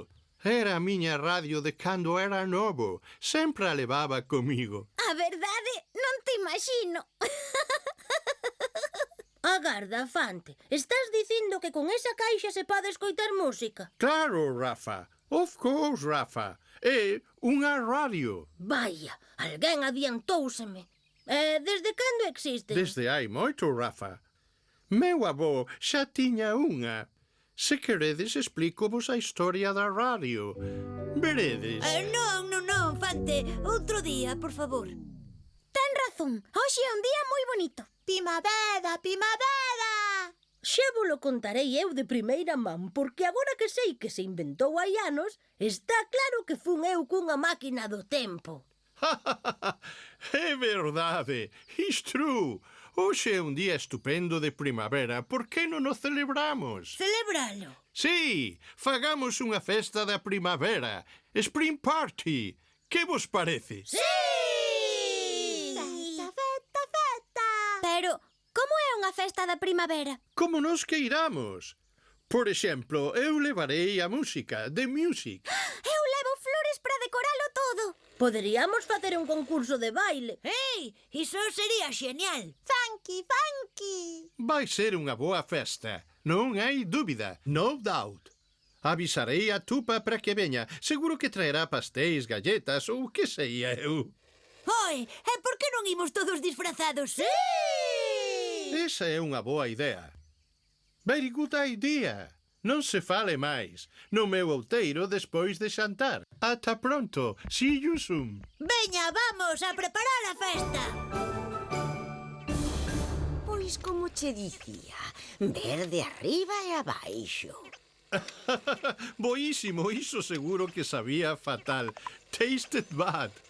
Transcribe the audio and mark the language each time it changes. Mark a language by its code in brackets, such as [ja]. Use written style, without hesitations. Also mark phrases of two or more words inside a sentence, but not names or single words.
[gl] Era a miña radio de cando era novo. Sempre a levaba comigo. A verdade, non te imagino. Agarda, Fante. Estás dicindo que con esa caixa se pode escoitar música? Claro, Rafa. [en] Of course, [gl] Rafa. É unha radio. Vaya, alguén adiantóuseme. Desde cando existe? Desde hai moito, Rafa. Meu avó xa tiña unha. Se queredes, explícovos a historia da radio. Veredes. Non, Fante. Outro día, por favor. Ten razón. Hoxe é un día moi bonito. Primavera, primavera. Xa volo contarei eu de primeira man, porque agora que sei que se inventou hai anos, está claro que fun eu cunha máquina do tempo. É verdade. [en] It's true. [gl] Hoxe é un día estupendo de primavera. Por que non o celebramos? Celebralo. Sí, fagamos unha festa da primavera. [en] Spring Party. [gl] Que vos parece? Sí! Festa, festa, festa. Pero, como é unha festa da primavera? Como nos queiramos. Por exemplo, eu levarei a música, [en] the music. [gl] Eu levo flores para decoralo todo. Poderíamos facer un concurso de baile. Ei, iso sería xenial. [en] Funky, funky. [gl] Vai ser unha boa festa. Non hai dúbida. [en] No doubt. [gl] Avisarei a Tupa para que veña. Seguro que traerá pastéis, galletas ou que sei eu. Oi, e por que non imos todos disfrazados? Sí! Esa é unha boa idea. [en] Very good idea. [gl] Non se fale máis. No meu outeiro despois de xantar. Ata pronto. [en] See you soon. [gl] Veña, vamos a preparar a festa. Pois como che dicía, ver de arriba e abaixo. Boísimo, iso seguro que sabía fatal. [en] Tasted bad.